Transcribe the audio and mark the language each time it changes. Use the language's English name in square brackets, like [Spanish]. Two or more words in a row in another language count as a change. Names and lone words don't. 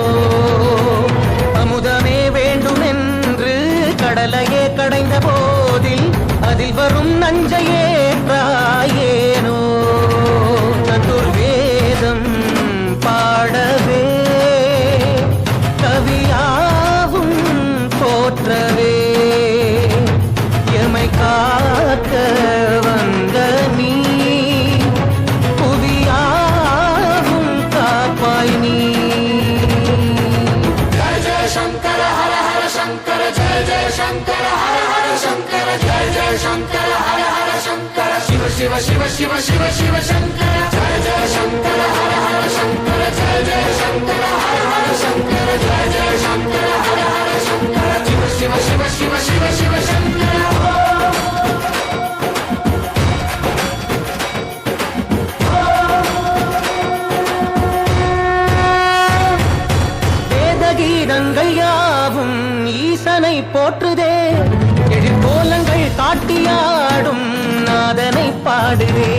[Tamil] அமுதமே வேண்டும் என்று கடலையே கடைந்த போதில் அதில் வரும் நஞ்சையே ஏனோ சதுர்வேதம் பாடவே கவியாவும் போற்றவே எமை காக்க வந்த நீ புவியாவும் காப்பாய் நீ [Sanskrit] जय जय शंकर हर हर शंकर जय जय शंकर हर हर शंकर जय जय शंकर हर हर शंकर शिव शिव शिव शिव शिव शिव शंकर जय जय शंकर हर हर शंकर जय जय शंकर हर हर शंकर जय जय शंकर हर हर शंकर शिव शिव शिव शिव शिव शिव शंकर [Tamil] வேதகீதங்கள் யாவும் ஈசனை போற்றுதே எழிற்கோலங்கள் காட்டியாடும் நாதனை பாடுதே